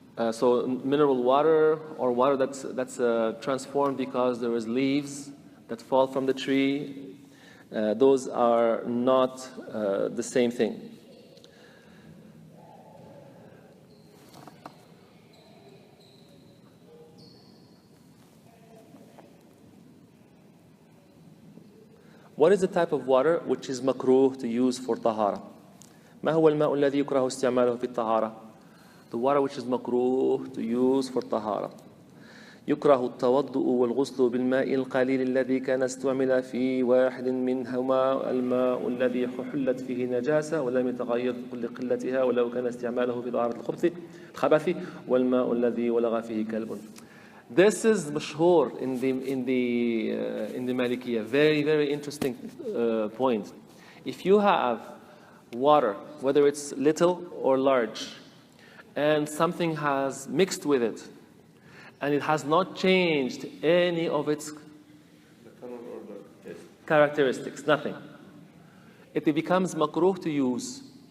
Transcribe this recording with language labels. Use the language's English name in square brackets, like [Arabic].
[English] So mineral water or water that's transformed because there is leaves that fall from the tree, those are not the same thing. What is the type of water which is makruh to use for tahara? [Arabic] ما هو الماء الذي يكره استعماله في الطهارة? [English] The water which is makruh to use for tahara. [Arabic] يكره التوضؤ والغسل بالماء القليل الذي كان استعمل في واحد منهما الماء الذي حلت فيه نجاسة ولم يتغير كل قلتها ولو كان استعماله في طهارة الخبث والماء الذي ولغ فيه كلب. [English] This is mashhur in the Malikiyya. Very, very interesting point. If you have water, whether it's little or large, and something has mixed with it, and it has not changed any of its characteristics, nothing, it becomes makruh to use.